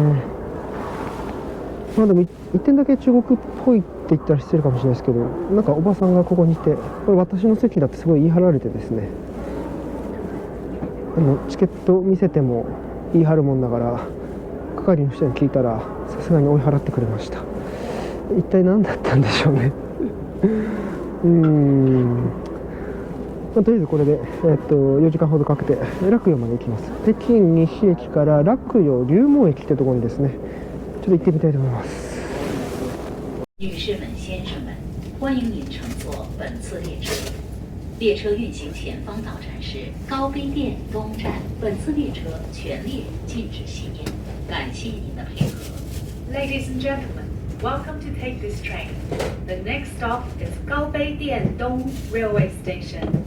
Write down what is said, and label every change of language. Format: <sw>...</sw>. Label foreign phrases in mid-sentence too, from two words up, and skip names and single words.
<ja>まあでも一点だけ中国っぽいって言ったら失礼かもしれないですけど、なんかおばさんがここにいて、これ私の席だってすごい言い張られてですね、チケット見せても言い張るもんだから、係の人に聞いたらさすがに追い払ってくれました。一体何だったんでしょうねとりあえずこれで、4時間ほどかけて洛陽まで行きます。北京西駅から洛陽龍門駅ってところにですね、ちょっと行ってみたいと思います。</ja> <zh>女士们、先生们，欢迎您乘坐本次列车。列车运行前方到站是高碑店东站，本次列车全列禁止吸烟，感谢您的配合。</zh> <en>Ladies and gentlemen, welcome to take this train. The next stop is Gaobei Dian Dong Railway Station.</en>